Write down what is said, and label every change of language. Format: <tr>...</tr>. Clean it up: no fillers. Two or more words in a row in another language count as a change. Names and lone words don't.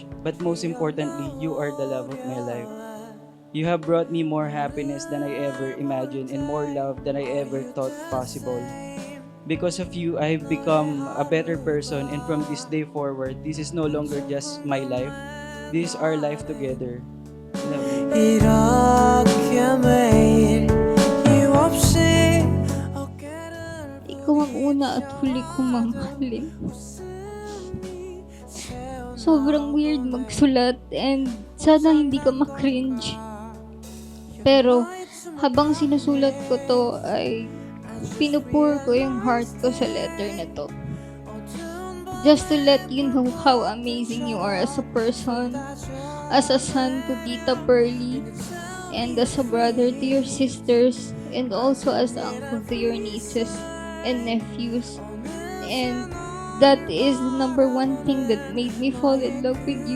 <en>But most importantly, you are the love of my life. You have brought me more happiness than I ever imagined and more love than I ever thought possible. Because of you, I have become a better person, and from this day forward, this is no longer just my life. This is our life together. Love you.</en> <ko>이렇게 매일 이유 없이 어깨를</ko> <tl>Ikaw ang una at huli kong mamahalin. Sobrang weird magsulat and sana hindi ka makringe. Pero habang sinusulat ko to ay pinupur ko yung heart ko sa letter na to.</tl> <en>Just to let you know how amazing you are as a person, as a son to Tita Pearly, and as a brother to your sisters, and also as an uncle to your nieces and nephews. And that is the number one thing that made me fall in love with you.</en>